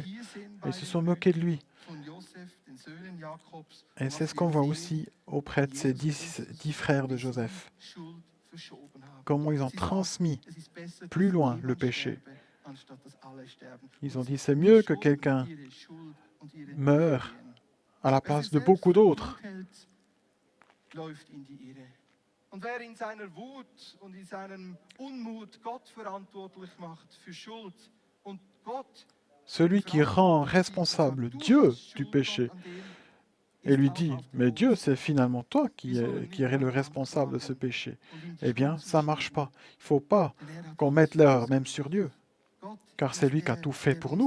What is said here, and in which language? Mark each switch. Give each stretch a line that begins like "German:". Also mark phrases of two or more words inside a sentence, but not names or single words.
French: Et ils se sont moqués de lui. Et c'est ce qu'on voit aussi auprès de ces 10 frères de Joseph. Comment ils ont transmis plus loin le péché. Ils ont dit, c'est mieux que quelqu'un meure à la place de beaucoup d'autres.
German: Und wer in seiner Wut und in seinem Unmut Gott verantwortlich macht für Schuld und Gott,
French: celui qui rend responsable Dieu du péché et lui dit, mais Dieu, c'est finalement toi qui es le responsable de ce péché. Eh bien, ça ne marche pas. Il ne faut pas qu'on mette l'erreur même sur Dieu, car c'est lui qui a tout fait pour nous.